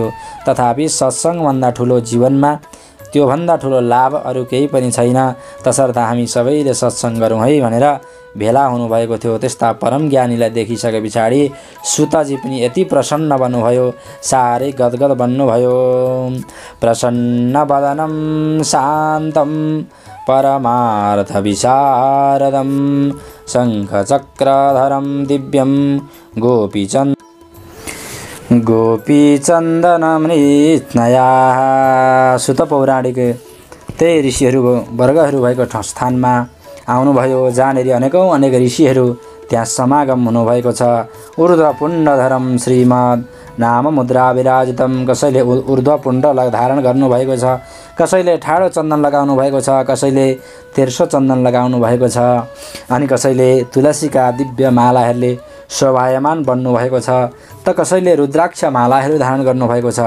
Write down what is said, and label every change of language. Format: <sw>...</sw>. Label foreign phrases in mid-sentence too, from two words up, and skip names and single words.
<ne>तथापि सत्सङ्गभन्दा ठुलो जीवनमा त्योभन्दा ठुलो लाभ अरू केही पनि छैन। तसर्थ हामी सबैले सत्सङ्ग गरौँ है भनेर भेला हुनुभएको थियो। त्यस्ता परम ज्ञानीलाई देखिसके पछाडि सुतजी पनि यति प्रसन्न बन्नुभयो, साह्रै गदगद बन्नुभयो।</ne> <sa>प्रसन्न वदनं शान्तं परमार्थ विशारदं शङ्खचक्रधरं दिव्यं गोपीचन्दनमृत्नया।</sa> <ne>सुत पौराणिक त्यही ऋषिहरू वर्गहरू भएको स्थानमा आउनुभयो, जहाँनिर अनेक ऋषिहरू त्यहाँ समागम हुनुभएको छ।</ne> <sa>ऊर्ध्वपुण्डधरं श्रीमद् नाम मुद्रा विराजितम।</sa> <ne>कसैले ऊर्ध्वपुण्ड धारण गर्नुभएको छ, कसैले ठाडो चन्दन लगाउनु भएको छ, कसैले तेर्सो चन्दन लगाउनु भएको छ, अनि कसैले तुलसीका दिव्य मालाहरूले शोभायमान बन्नुभएको छ, त कसैले रुद्राक्ष मालाहरू धारण गर्नुभएको छ।</ne>